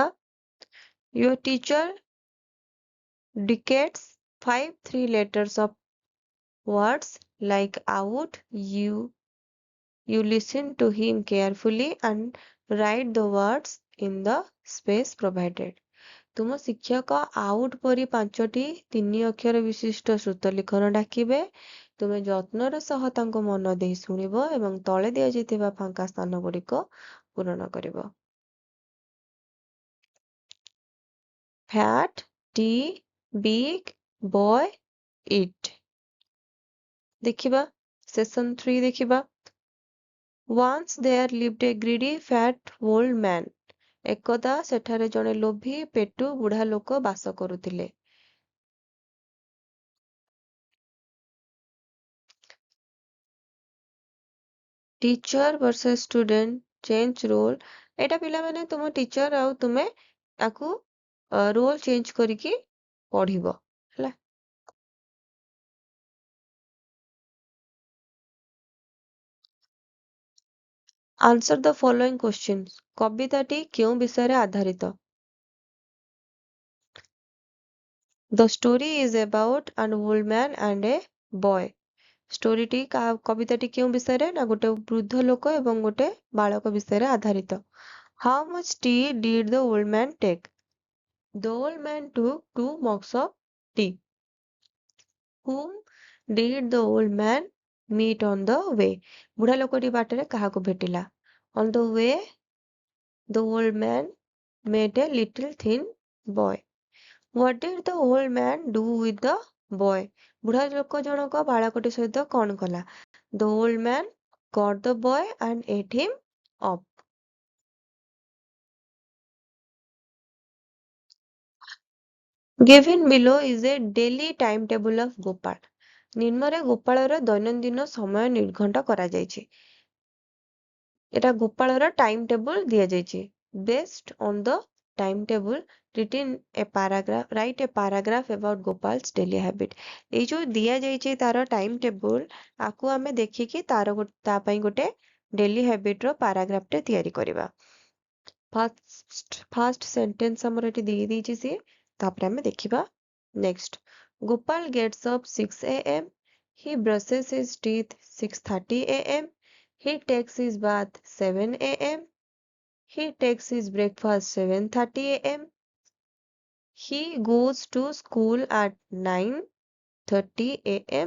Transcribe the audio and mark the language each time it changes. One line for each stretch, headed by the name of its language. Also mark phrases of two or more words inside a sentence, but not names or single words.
English: Your teacher dictates 5 3 letters of words like out. You listen to him carefully and write the words in the space provided.
Odia: ତୁମ ଶିକ୍ଷକ ଆଉଟ୍ ପରି 5ଟି 3 ଅକ୍ଷର ବିଶିଷ୍ଟ ଶ୍ରୁତ ଲିଖନ ଡାକିବେ। ତୁମେ ଯତ୍ନର ସହ ତାଙ୍କୁ ମନ ଦେଇ ଶୁଣିବ ଏବଂ ତଳେ ଦିଆଯାଇଥିବା ଫାଙ୍କା ସ୍ଥାନ ଗୁଡ଼ିକ ପୂରଣ କରିବ।
English: Fat, tea, big, boy, eat.
Odia: ଦେଖିବା ସେସନ 3 ଦେଖିବା।
English: Once there lived a greedy fat old man.
Odia: ଏକଦା ସେଠାରେ ଜଣେ ଲୋଭୀ ପେଟୁ ବୁଢା ଲୋକ ବାସ କରୁଥିଲେ।
English: teacher versus student change role.
Odia: ଏଇଟା ପିଲାମାନେ ତୁମ ଟିଚର ଆଉ ତୁମେ ତାକୁ
English: role change
Odia: କରିକି ପଢିବ ହେଲା।
English: answer the following questions.
Odia: କବିତାଟି କେଉଁ ବିଷୟରେ ଆଧାରିତ?
English: The story is about an old man and a boy.
Odia: ଷ୍ଟୋରିଟି କବିତାଟି କେଉଁ ବିଷୟରେ ନା ଗୋଟେ ବୃଦ୍ଧ ଲୋକ ଏବଂ ଗୋଟେ ବାଳକ ବିଷୟରେ ଆଧାରିତ।
English: How much tea did the old man take? The old man took 2 mugs of tea. Whom did the old man meet on the way?
Odia: ବୁଢା ଲୋକଟି ବାଟରେ କାହାକୁ ଭେଟିଲା?
English: On the way, the old man met a little thin boy. What did the old man do with the boy?
Odia: ବୁଢା ଲୋକ ଜଣକ ବାଳକଟି ସହିତ କଣ କଲା?
English: The old man caught the boy and ate him up. Given below is a daily timetable of Gopal.
Odia: ନିମ୍ନରେ ଗୋପାଳର ଦୈନନ୍ଦିନ ସମୟ ନିର୍ଘଣ୍ଟ କରାଯାଇଛି। ଏଟା ଗୋପାଳର
English: time table
Odia: ଦିଆଯାଇଛି।
English: Based on the timetable, written a paragraph, write a paragraph about Gopal's daily habit.
Odia: ଏଇ ଯୋଉ ଦିଆଯାଇଛି ତାର
English: time table,
Odia: ଆକୁ ଆମେ ଦେଖିକି ତା ପାଇଁ ଗୋଟେ
English: daily habit
Odia: ର ପାରାଗ୍ରାଫ ଟେ ତିଆରି କରିବା।
English: first sentence
Odia: ଆମର ଏଠି ଦେଇଛି ସିଏ, ତାପରେ ଆମେ ଦେଖିବା ନେକ୍ସଟ।
English: Gopal gets up 6 a.m. He brushes his teeth 6:30 a.m. He takes his bath 7 a.m. He takes his breakfast 7:30 a.m. He goes to school at 9:30 a.m.